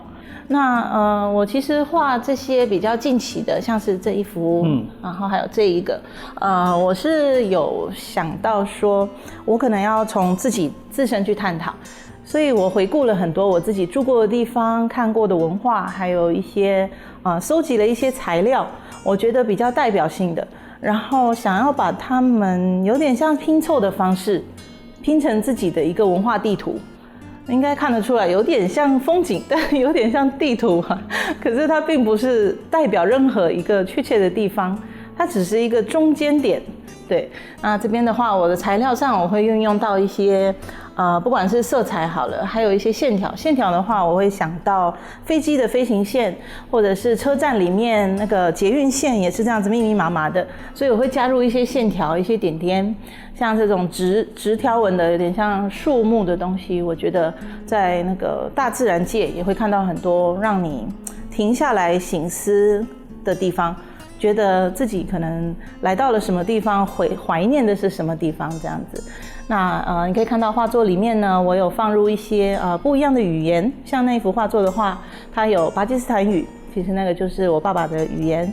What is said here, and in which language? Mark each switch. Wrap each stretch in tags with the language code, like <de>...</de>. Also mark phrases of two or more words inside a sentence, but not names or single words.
<zh>那我其實畫這些比較近期的，像是這一幅，然後還有這一個，我是有想到說，我可能要從自己自身去探討，所以我回顧了很多我自己住過的地方、看過的文化，還有一些收集了一些材料，我覺得比較代表性的，然後想要把它們有點像拼湊的方式，拼成自己的一個文化地圖。應該看得出來，有點像風景，但有點像地圖哈。可是它並不是代表任何一個確切的地方，它只是一個中間點。對，那這邊的話，我的材料上我會運用到一些，不管是色彩好了，還有一些線條。線條的話，我會想到飛機的飛行線，或者是車站裡面那個捷運線也是這樣子密密麻麻的，所以我會加入一些線條、一些點點，像這種直條紋的，有點像樹木的東西。我覺得在那個大自然界也會看到很多讓你停下來省思的地方。覺得自己可能來到了什麼地方，懷念的是什麼地方，這樣子。那你可以看到畫作裡面呢，我有放入一些不一樣的語言，像那一幅畫作的話，它有巴基斯坦語，其實那個就是我爸爸的語言。</zh>